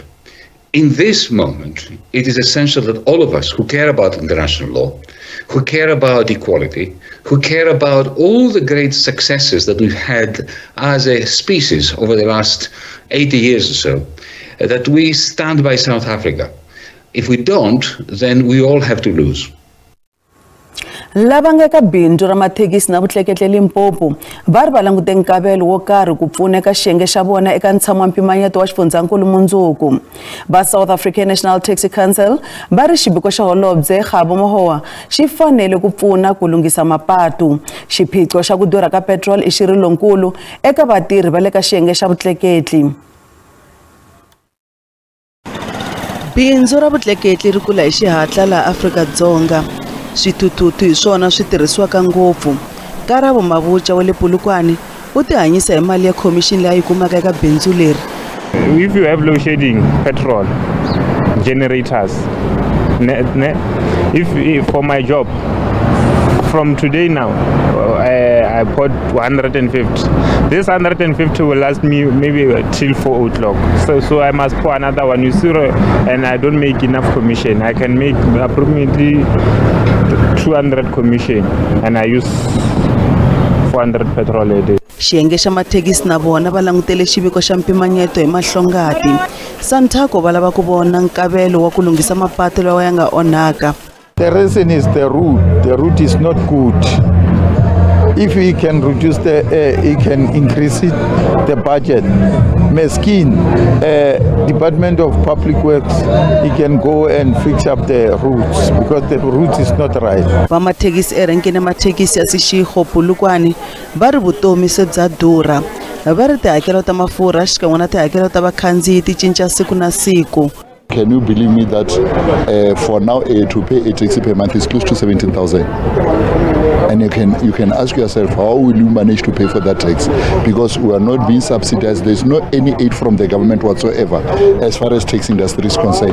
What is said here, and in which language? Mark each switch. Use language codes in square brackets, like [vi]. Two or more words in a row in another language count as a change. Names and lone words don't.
[en] In this moment, it is essential that all of us who care about international law, who care about equality, who care about all the great successes that we've had as a species over the last 80 years or so, that we stand by South Africa. If we don't, then we all have to lose. [ts] Lava nga ka bindzu ra mathekisi na vutleketli Limpopo va ri va langute nkavelo wo karhi ku pfuna eka xiyenge xa vona eka ntshamo wa mpimanyeto wa xifundzankulu mundzuku. Va South African National Taxi Council va ri xibiko xa holobye Kgabo Mogoa xi fanele ku pfuna ku lunghisa mapatu. Xiphiqo xa ku durha ka petrol i xirilonkulu eka vatirhi va le ka xiyenge xa vutleketli. Bindzu ra vutleketli ri kula hi xihatla laha Afrika-Dzonga. Swithuthuthu hi swona swi tirhisiwaka ngopfu. Karabo Mabucha wa le Polokwane u tihanyisa hi mali ya commission leyi kumaka eka bindzu leri. [en] If you have load shedding petrol generators, if for my job from today now I bought 150. This 150 will last me maybe till 4 o'clock. So I must pour another one. You see, and I don't make enough commission. I can make approximately 200 commission, and I use 400 petrol a day. [ts] Xiyenge xa mathekisi na vona va langutele xiviko xa mpimanyeto hi mahlongati. Santaco va lava ku vona nkavelo wa ku lunghisa mapatu lawa ya nga onhaka. [en] The reason is the route. The route is not good. If we can reduce he can increase the budget. Meskin, Department of Public Works, he can go and fix up the routes because the route is not right. [ts] Va mathekisi erenkeni mathekisi ya Seshego Polokwane va ri vutomi se bya durha. Va ri tihakelo ta mafurha xikan'we na tihakelo ta vakhandziyi ti cinca siku na siku. [en] Can you believe me that for now to pay a taxi per month is close to 17,000? And you can ask yourself, how will you manage to pay for that tax? Because we are not being subsidized. There is no any aid from the government whatsoever as far as taxi industry is concerned.